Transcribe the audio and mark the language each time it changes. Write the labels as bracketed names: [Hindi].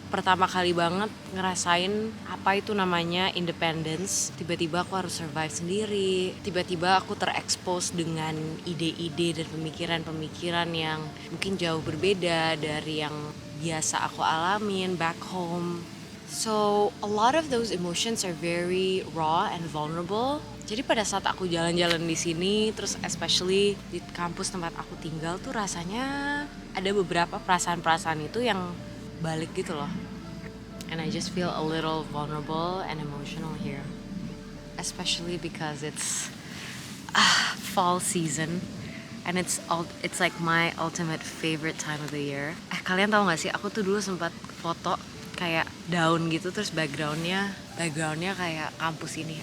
[Indonesian] Pertama kali banget ngerasain apa itu namanya independence. Tiba-tiba aku harus survive sendiri. Tiba-tiba aku terekspos dengan ide-ide dan pemikiran-pemikiran yang mungkin jauh berbeda dari yang biasa aku alamin [English] back home. So a lot of those emotions are very raw and vulnerable. [Indonesian] Jadi pada saat aku jalan-jalan di sini, terus especially di kampus tempat aku tinggal tuh rasanya ada beberapa perasaan-perasaan itu yang balik gitu loh. [English] And I just feel a little vulnerable and emotional here. Especially because it's fall season. And it's like my ultimate favorite time of the year. [Indonesian] Kalian tahu gak sih, aku tuh dulu sempat foto kayak daun gitu, terus backgroundnya kayak kampus ini.